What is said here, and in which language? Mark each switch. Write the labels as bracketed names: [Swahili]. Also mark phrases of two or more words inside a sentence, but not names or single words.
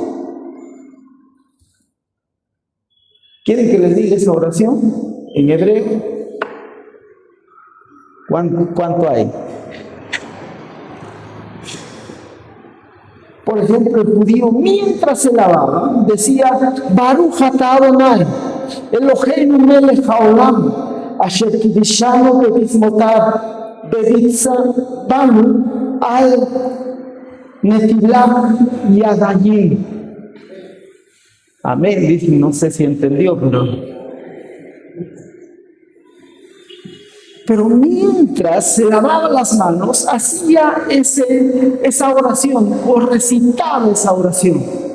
[Spanish] ¿Quieren que les diga esa oración en hebreo? ¿Cuánto hay? Por ejemplo, el judío, mientras se lavaba, decía: [Hebrew] ברוך אתה אדוני, אלוהינו מלך העולם, אשר קדשנו במצוותיו, ברצה בנו על נטילת ידיים. [Spanish] Amén, dice, no sé si entendió, pero mientras se lavaba las manos, hacía esa oración o recitaba esa oración.